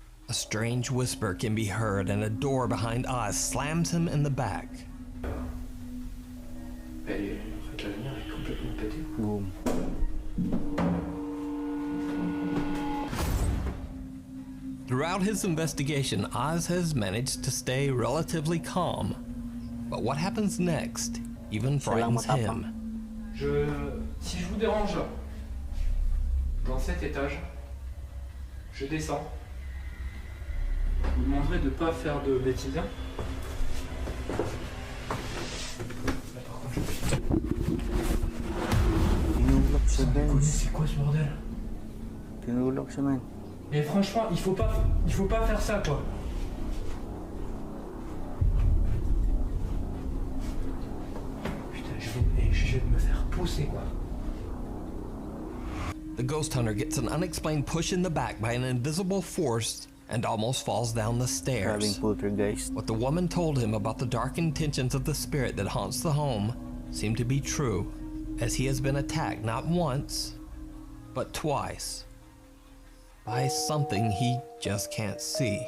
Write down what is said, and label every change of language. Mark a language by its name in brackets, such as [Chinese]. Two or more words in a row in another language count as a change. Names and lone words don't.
[English] A strange whisper can be heard and a door behind Oz slams him in the back. [French] En fait, la lumière est complètement pétée. Boom. [English] Throughout his investigation, Oz has managed to stay relatively calm. But what happens next even frightens him. [French] Si je vous dérange dans cet étage, je descends. Je vous demanderai de ne pas faire de bêtises. Là, par contre, [Filipino] Tinulak siya, guys. [French] c'est quoi ce bordel? [Filipino] Tinulak siya, man. [French] Mais franchement, il faut pas faire ça, quoi. Putain, je vais me faire pousser, quoi. [English] The ghost hunter gets an unexplained push in the back by an invisible force and almost falls down the Having stairs. poltergeist. What the woman told him about the dark intentions of the spirit that haunts the home seemed to be true, as he has been attacked not once, but twice, by something he just can't see.